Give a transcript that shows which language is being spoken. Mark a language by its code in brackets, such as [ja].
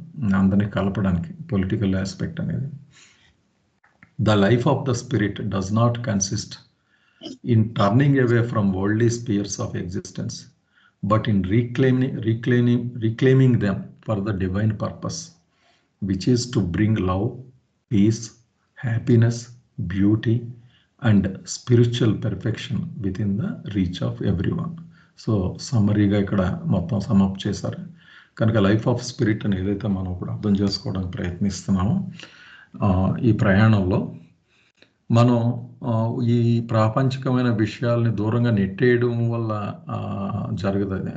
[te] అది అందరినీ కలపడానికి పొలిటికల్ ఆస్పెక్ట్ అనేది. [en] The life of the spirit does not consist in turning away from worldly spheres of existence, but in reclaiming them for the divine purpose, which is to bring love, peace, happiness, beauty, and spiritual perfection within the reach of everyone. [te] So సమ్మరీగా ఇక్కడ మొత్తం sum up చేశారు కనుక [en] life of spirit [te] అని ఏదైతే మనం ఇప్పుడు అర్థం చేసుకోవడానికి ప్రయత్నిస్తున్నామో, ఈ ప్రయాణంలో మనం ఈ ప్రాపంచికమైన విషయాల్ని దూరంగా నెట్టేయడం వల్ల జరగదు.